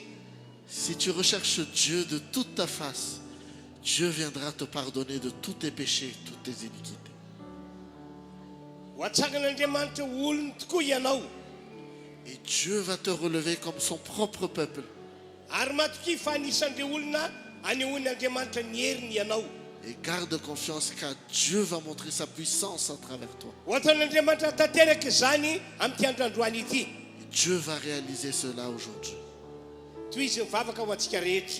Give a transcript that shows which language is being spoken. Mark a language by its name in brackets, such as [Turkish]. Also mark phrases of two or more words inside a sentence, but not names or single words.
[French] Si tu recherches Dieu de toute ta face, Dieu viendra te pardonner de tous tes péchés, toutes tes iniquités. [Malagasy] Ho atsagan'Andriamanitra olony tokoa ianao. [French] Et Dieu va te relever comme son propre peuple. [Malagasy] Ary matoki fa anisan'ireo olona anehoan'Andriamanitra ny heriny ianao. [French] Et garde confiance car Dieu va montrer sa puissance à travers toi. [Malagasy] Ohatan'Andriamanitra tanteraka zany amin'ity androandroany ity. [French] Et Dieu va réaliser cela aujourd'hui. [Malagasy] Toy izy mivavaka ho antsika rehetra.